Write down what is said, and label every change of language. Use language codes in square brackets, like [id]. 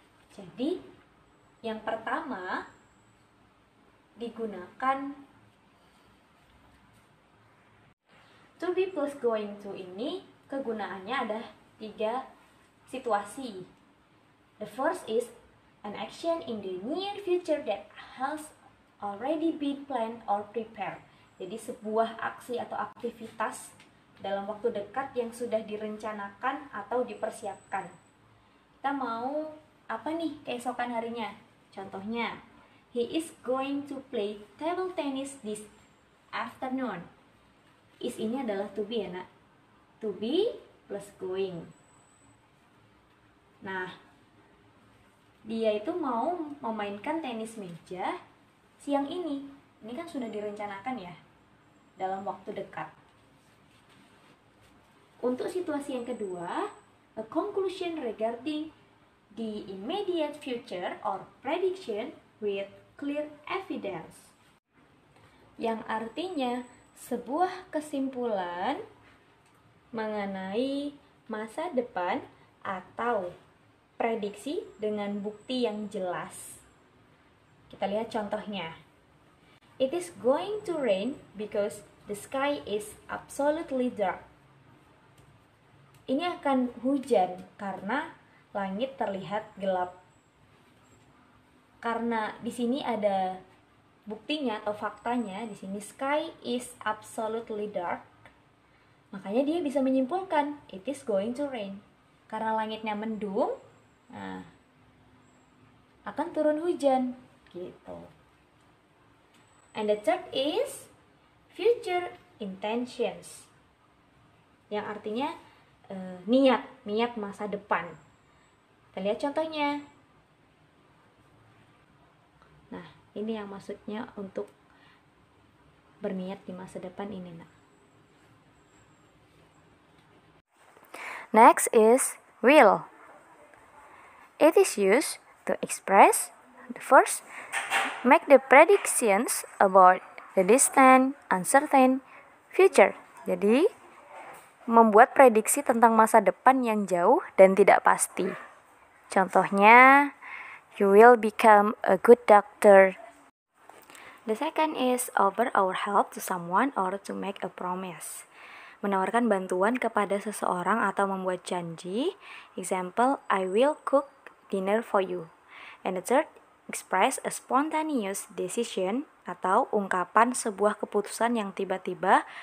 [id] Jadi, yang pertama digunakan [en] to be plus going to [id] ini kegunaannya ada 3 situasi. [en] The first is an action in the near future that has already been planned or prepared. [id] Jadi sebuah aksi atau aktivitas dalam waktu dekat yang sudah direncanakan atau dipersiapkan. Kita mau apa nih keesokan harinya? [en] Contohnya, he is going to play table tennis this afternoon. Is [id] ini adalah [en] to be [id] ya nak. [en] To be plus going. [id] Nah, dia itu mau memainkan tenis meja siang ini. Ini kan sudah direncanakan ya, dalam waktu dekat. Untuk situasi yang kedua, [en] a conclusion regarding the immediate future or prediction with clear evidence. [id] Yang artinya sebuah kesimpulan mengenai masa depan atau prediksi dengan bukti yang jelas. Kita lihat contohnya. [en] It is going to rain because The sky is absolutely dark. [id] Ini akan hujan karena langit terlihat gelap. Karena di sini ada buktinya atau faktanya, di sini [en] sky is absolutely dark. [id] Makanya dia bisa menyimpulkan [en] it is going to rain. [id] Karena langitnya mendung, nah, akan turun hujan gitu. [en] And the third is future intentions, [id] yang artinya niat masa depan. Kita lihat contohnya. Nah, ini yang maksudnya untuk berniat di masa depan ini, nak. [en] Next is will. It is used to express the first, make the predictions about the distant, uncertain future. [id] Jadi, membuat prediksi tentang masa depan yang jauh dan tidak pasti. [en] Contohnya, you will become a good doctor. The second is offer our help to someone or to make a promise. [id] Menawarkan bantuan kepada seseorang atau membuat janji. [en] Example, I will cook dinner for you. And the third, express a spontaneous decision [id] atau ungkapan sebuah keputusan yang tiba-tiba.